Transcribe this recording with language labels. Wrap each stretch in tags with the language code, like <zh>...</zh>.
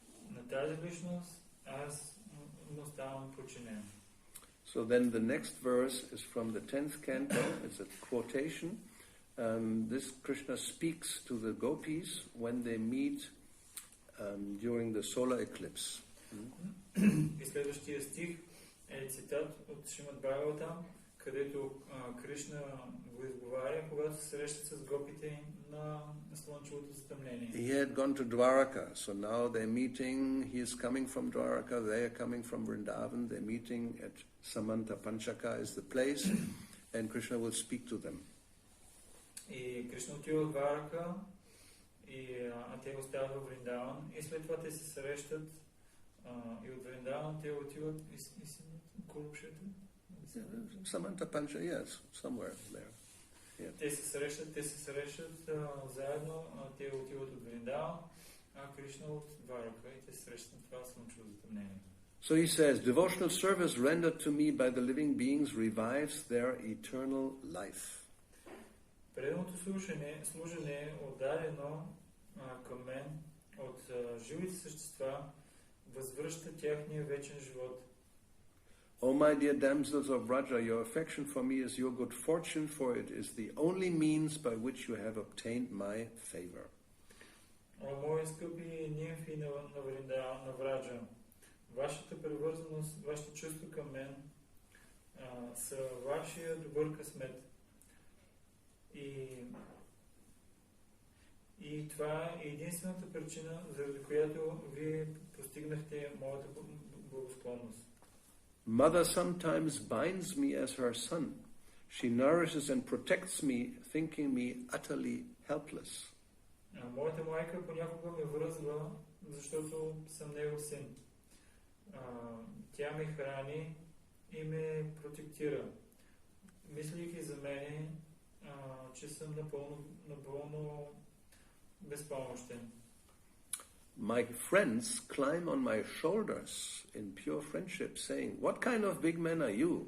<bg>На тази личност аз му ставам подчинен.</bg> <en>So then the next verse is from the 10th canto. It's a quotation. This Krishna speaks to the gopis when they meet during the solar eclipse.</en> <bg>И следващия стих е цитат от Шримад Бхагаватам, където Кришна го изговаря, когато се срещат с гопите на слънчевото затъмнение.</bg> <en>He had gone to Dwaraka, so now they're meeting. He is coming from Dwaraka, they are coming from Vrindavan. They're meeting at Samanta Panchaka is the place, and Krishna will speak to them.</en> <bg>И Кришна отива в Дварака, те остават в Вриндаван, и след това те се срещат, и от Вриндаван те отиват Курукшетра.</bg> <en>Samanta Pancha, yes, somewhere there. Yes.</en> <bg>Те се срещат заедно, те отиват от Вриндаван, Кришна от Дварака, и те се срещат на това слънчево затъмнение.</bg> <en>So he says, devotional service rendered to me by the living beings revives their eternal life.</en> <bg>Преданото служене отдадено към мен от живите същества възвръща тяхния вечен живот.</bg> <en>O my dear damsels of Vraja, your affection for me is your good fortune, for it is the only means by which you have obtained my favor.</en> <bg>О, мои скъпи нимфи на Враджа, вашата привързаност, вашето чувство към мен са вашия добър късмет. И това е единствената причина, заради която вие постигнахте моята благосклонност.</bg> <en>Mother sometimes binds me as her son. She nourishes and protects me, thinking me utterly helpless.</en> <bg>Моята майка понякога ме връзва, защото съм негов син. Тя ме храни и ме протектира, мислейки за мене, че съм напълно безпомощен.</bg> <en>My friends climb on my shoulders in pure friendship, saying, "What kind of big man are you?</en>